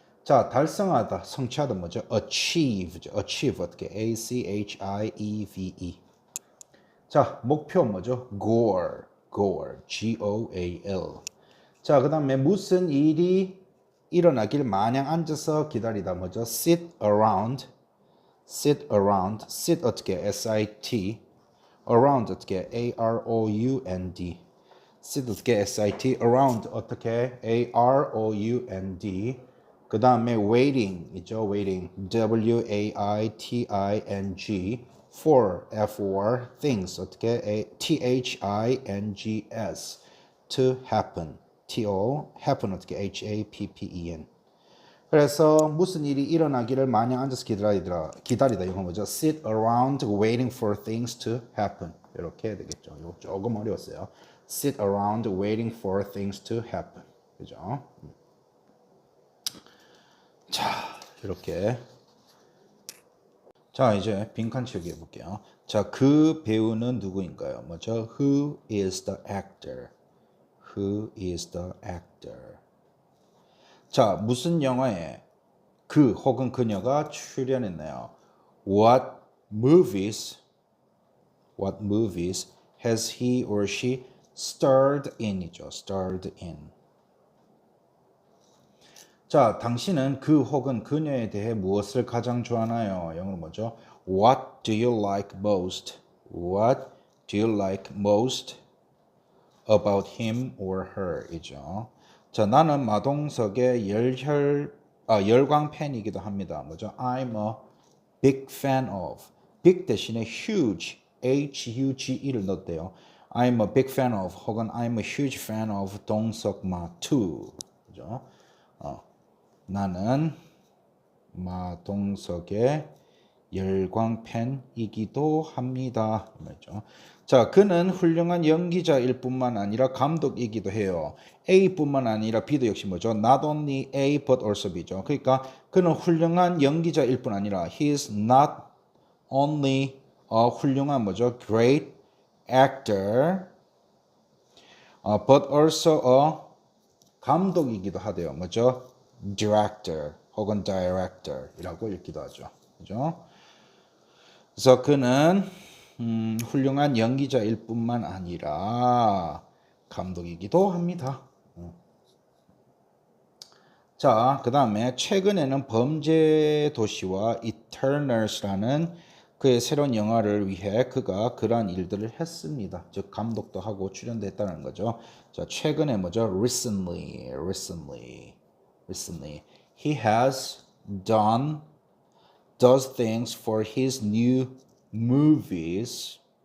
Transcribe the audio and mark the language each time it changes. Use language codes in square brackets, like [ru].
[ko] 자, 달성하다, 성취하다 뭐죠? achieve죠. achieve 어떻게? A-C-H-I-E-V-E. 자, 목표 뭐죠? goal. [en] G-O-A-L. [ko] 자, 그 다음에 무슨 일이 일어나길 마냥 앉아서 기다리다 뭐죠? [en] sit around 어떻게? S-I-T around 어떻게? A-R-O-U-N-D sit 어떻게? S-I-T around 어떻게? A-R-O-U-N-D. [ko] 그 다음에 waiting 있죠? [en] waiting W-A-I-T-I-N-G for F-O-R things 어떻게? T-H-I-N-G-S to happen happen 어떻게? H-A-P-P-E-N. [ko] 그래서 무슨 일이 일어나기를 마냥 앉아서 기다리다 이거 뭐죠? [en] sit around waiting for things to happen. [ko] 이렇게 해야 되겠죠. 이거 조금 어려웠어요. [en] sit around waiting for things to happen. [ko] 그죠? 자, 이렇게. 자, 이제 빈칸 채우기 해볼게요. 자, 그 배우는 누구인가요? 뭐죠? [en] Who is the actor? Who is the actor? [ko] 자, 무슨 영화에 그 혹은 그녀가 출연했나요? [en] What movies has he or she starred in이죠. starred in. [ko] 자, 당신은 그 혹은 그녀에 대해 무엇을 가장 좋아하나요? 영어로 뭐죠? [en] What do you like most? What do you like most about him or her? [ko] 이죠. 자, 나는 마동석의 열광 팬이기도 합니다. 뭐죠? [en] I'm a big fan of. [ko] big 대신에 huge, H-U-G-E를 넣었대요. [en] I'm a big fan of 혹은 I'm a huge fan of 동석마 too. [ko] 그죠? 나는 마동석의 열광 팬이기도 합니다. 말이죠. 자, 그는 훌륭한 연기자일 뿐만 아니라 감독이기도 해요. A뿐만 아니라 B도 역시 뭐죠? [en] Not only A but also B죠. [ko] 그러니까 그는 훌륭한 연기자일 뿐 아니라 [en] He is not only a [ko] 훌륭한 뭐죠? [en] Great actor but also a [ko] 감독이기도 하대요. 뭐죠? Director 혹은 Director이라고 읽기도 하죠. 그죠? 그래서 그는 훌륭한 연기자일 뿐만 아니라 감독이기도 합니다. 자, 그 다음에 최근에는 범죄 도시와 Eternals라는 그의 새로운 영화를 위해 그가 그러한 일들을 했습니다. 즉 감독도 하고 출연도 했다는 거죠. 자, 최근에 뭐죠? recently. [en] He has does things for his new movies.